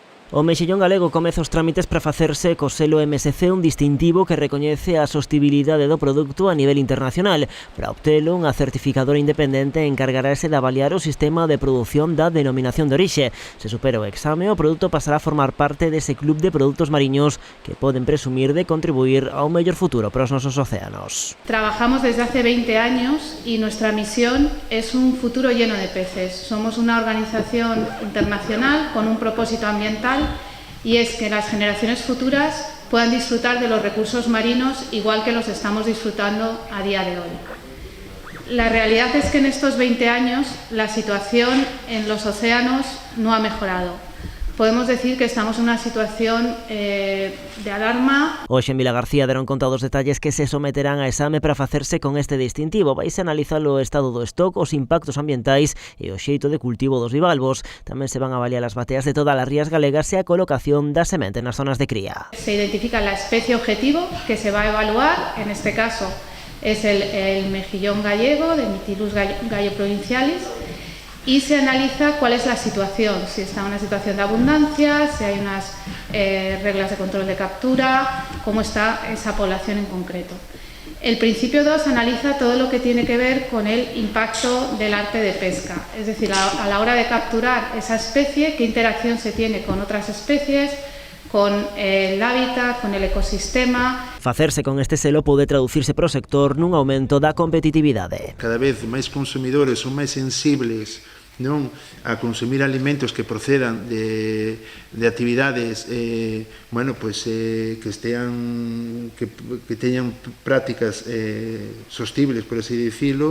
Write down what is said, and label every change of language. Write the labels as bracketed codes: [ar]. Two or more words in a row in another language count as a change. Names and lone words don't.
[gl] O Mexillón galego comeza os trámites para facerse co selo MSC, un distintivo que recoñece a sostibilidade do produto a nivel internacional. Para obtelo, unha certificadora independente encargarase de avaliar o sistema de produción da denominación de orixe. Se supera o exame, o produto pasará a formar parte dese club de produtos mariños que poden presumir de contribuir a un mellor futuro para os nosos océanos. [es] Trabajamos desde hace 20 años y nuestra misión es un futuro lleno de peces. Somos una organización internacional con un propósito ambiental y es que las generaciones futuras puedan disfrutar de los recursos marinos igual que los estamos disfrutando a día de hoy. La realidad es que en estos 20 años la situación en los océanos no ha mejorado. Podemos decir que estamos en una situación de alarma. [gl] Hoxe en Vila García deron conta dos detalles que se someterán a exame para facerse con este distintivo. Vaise analizar o estado do stock, os impactos ambientais e o xeito de cultivo dos bivalvos. Tamén se van a avaliar as bateas de todas as rías galegas e a colocación da semente nas zonas de cría. [es] Se identifica la especie objetivo que se va a evaluar, en este caso es el mejillón gallego, de Mytilus galloprovincialis, y se analiza cuál es la situación, si está en una situación de abundancia, si hay unas reglas de control de captura, cómo está esa población en concreto. El principio 2 analiza todo lo que tiene que ver con el impacto del arte de pesca, es decir, a la hora de capturar esa especie, qué interacción se tiene con otras especies, con el hábitat, con el ecosistema. [gl] Facerse con este selo pode traducirse para o sector nun aumento da competitividade. Cada vez máis consumidores son máis sensibles non a consumir alimentos que procedan de actividades que teñan prácticas sostibles, por así dicilo.